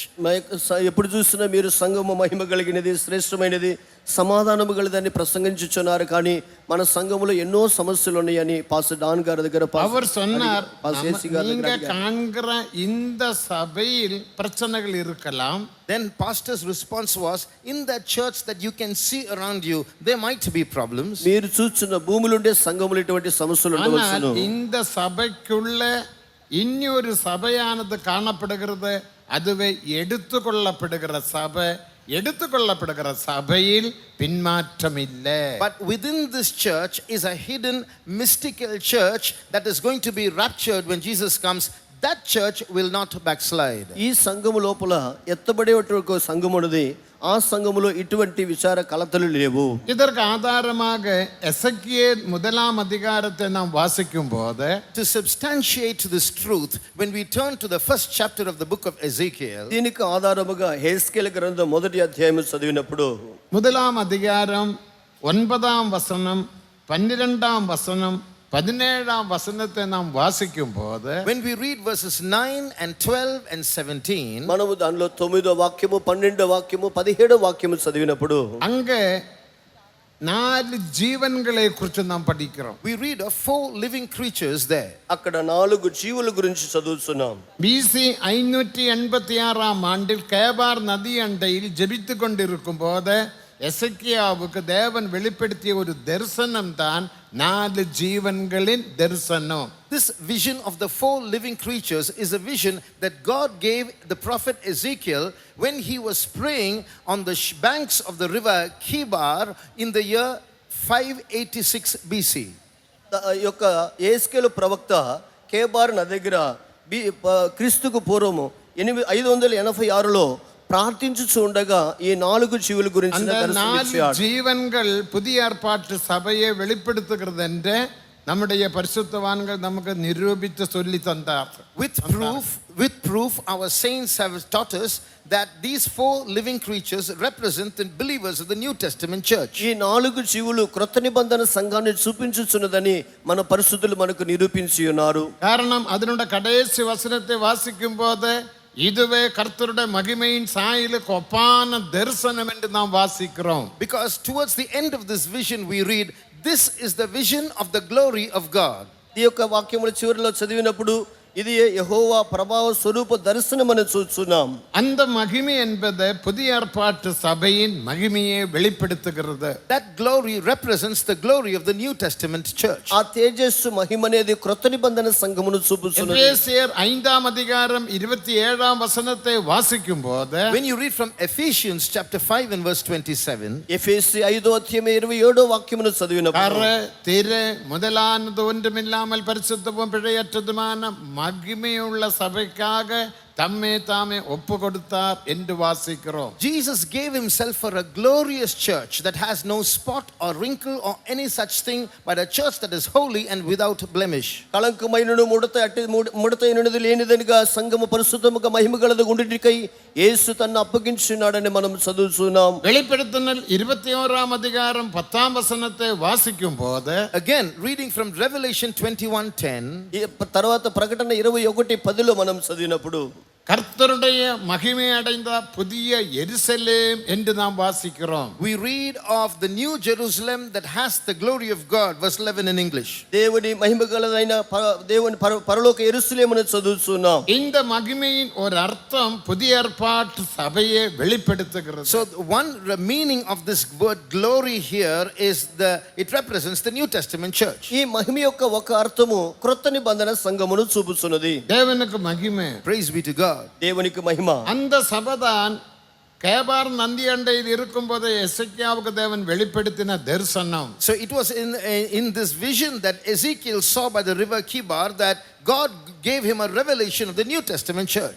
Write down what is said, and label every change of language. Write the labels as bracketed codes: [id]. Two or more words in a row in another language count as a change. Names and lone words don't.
[te] ఎప్పుడు చూసినా మీరు సంఘము మహిమ కలిగినది, శ్రేష్టమైనది, సమాధానము కలిదని ప్రసంగించుచున్నారు, కానీ మన సంఘములో ఎన్నో సమస్యలు ఉన్నాయని పాస్టర్ డాన్ గారి దగ్గర [ta] அவர் சொன்னார், நீங்க காண்கிற இந்த சபையில் பிரச்சனைகள் இருக்கலாம். [en] Then pastor's response was, in that church that you can see around you, there might be problems. [te] మీరు చూస్తున్న భూమిలోండే సంఘములో ఇటువంటి సమస్యలు ఉండవచ్చును. [ta] இந்த சபைக்குள்ள இன்னொரு சபையானது காணப்படுகிறது. அதுவே எடுத்துக்கொள்ளப்படுகிற சபை. எடுத்துக்கொள்ளப்படுகிற சபையில் பின்மாற்றம் இல்லை. [en] But within this church is a hidden mystical church that is going to be raptured when Jesus comes. That church will not backslide. [te] ఈ సంఘము లోపల ఎత్తబడేటువంటి సంఘము ఉన్నది. ఆ సంఘములో ఇటువంటి విచార కలతలు లేవు. [ta] இதற்கு ஆதாரமாக எசேக்கியேல் 1 அதிகாரத்தை நாம் வாசிக்கும் போது, [en] To substantiate this truth, when we turn to the first chapter of the book of Ezekiel, [te] దీనికి ఆధారముగా హెస్కేలు గ్రంథం 1వ అధ్యాయం చదివినప్పుడు [ta] 1 அதிகாரம் 9 வசனம், 12 வசனம், 17ஆம் வசனத்தை நாம் வாசிக்கும் போது [en] When we read verses 9 and 12 and 17, [te] మనము దానిలో 9వ వాక్యము 12వ వాక్యము 17వ వాక్యము చదివినప్పుడు [ta] அங்கே 4 ஜீவன்களை குறித்து நாம் படிக்கிறோம். [en] we read of 4 living creatures there. [te] అక్కడ 4 జీవుల గురించి చదువుతున్నాం. [ta] BC 586ஆம் ஆண்டில் கேபார் நதி அண்டையில் ஜெபித்து கொண்டிருக்கும் போது எசேக்கியாவுக்கு தேவன் வெளிப்படுத்திய ஒரு தரிசனம் தான் 4 ஜீவன்களின் தரிசனம். [en] This vision of the 4 living creatures is a vision that God gave the prophet Ezekiel when he was praying on the banks of the river Kibar in the year 586 BC. [te] యొక్క యేస్కేలు ప్రవక్త కేబార్ నది దగ్గర క్రీస్తుకు పూర్వము 586లో ప్రార్థించుచు ఉండగా ఈ 4 జీవుల గురించి [ta] அந்த 4 ஜீவன்கள் புதிய ஏற்பாட்டு சபையை வெளிப்படுத்துகிறது என்று நம்முடைய பரிசுத்தவான்கள் நமக்கு நிரூபித்து சொல்லி தந்தார். [en] With proof our saints have taught us that these 4 living creatures represent the believers of the New Testament church. [te] ఈ 4 జీవులు క్రొత్త నిబంధన సంఘాన్ని చూపించుచున్నదని మన పరిశుద్ధులు మనకు నిరూపించి ఉన్నారు. [ta] காரணம் அதனுடைய கடைசி வசனத்தை வாசிக்கும் போது இதுவே கர்த்தருடைய மகிமையின் சாயலுக்கு ஒப்பான தரிசனம் என்று நாம் வாசிக்கிறோம். [en] Because towards the end of this vision we read, this is the vision of the glory of God. [te] ఈ యొక్క వాక్యముల చివరిలో చదివినప్పుడు ఇది యెహోవా ప్రభావ స్వరూప దర్శనమని చూస్తున్నాం. [ta] அந்த மகிமை என்பது புதிய ஏற்பாட்டு சபையின் மகிமையை வெளிப்படுத்துகிறது. [en] That glory represents the glory of the New Testament church. [te] ఆ తేజస్సు మహిమ అనేది క్రొత్త నిబంధన సంఘమును చూపుచున్నది. [ta] எபேசியர் 5ஆம் அதிகாரம் 27ஆம் வசனத்தை வாசிக்கும் போது [en] When you read from Ephesians chapter 5 and verse 27, [te] ఎఫెసీ 5వ అధ్యాయం 27వ వాక్యమును చదివినప్పుడు [ta] கர திரு முதலானது ஒன்றுமில்லாமல் பரிசுத்தமும் பிழையற்றதுமான மகிமையுள்ள சபைக்காக தம்மே தாமே ஒப்பு கொடுத்தார் என்று வாசிக்கிறோம். [en] Jesus gave himself for a glorious church that has no spot or wrinkle or any such thing, but a church that is holy and without blemish. [te] కళంకమైనను ముడతైనది లేనిదనిగా సంఘము పరిశుద్ధముగా మహిమగలది ఉండుటకై యేసు తన్ను అప్పగించున్నాడని మనం చదువుతున్నాం. [ta] வெளிப்படுத்துதல் 21ஆம் அதிகாரம் 10ஆம் வசனத்தை வாசிக்கும் போது [en] Again, reading from Revelation 21:10, [te] తర్వాత ప్రకటన 21:10లో మనం చదివినప్పుడు [ta] கர்த்தருடைய மகிமை அடைந்த புதிய எருசலேம் என்று நாம் வாசிக்கிறோம். [en] we read of the new Jerusalem that has the glory of God, verse 11 in English. [te] దేవుని మహిమగలదైన దేవుని పరలోక యెరూషలేమును చదువుతున్నాం. [ta] இந்த மகிமையின் ஒரு அர்த்தம் புதிய ஏற்பாட்டு சபையை வெளிப்படுத்துகிறது. [en] So one meaning of this word glory here is it represents the New Testament church. [te] ఈ మహిమ యొక్క ఒక అర్థము క్రొత్త నిబంధన సంఘమును చూపుచున్నది. [ta] தேவனுக்கு மகிமை. [en] Praise be to God. [te] దేవునికి మహిమ. [ta] அந்த சபைதான் கேபார் நந்தி அண்டையில் இருக்கும்போது எசேக்கியாவுக்கு தேவன் வெளிப்படுத்தின தரிசனம். [en] So it was in this vision that Ezekiel saw by the river Kibar that God gave him a revelation of the New Testament church.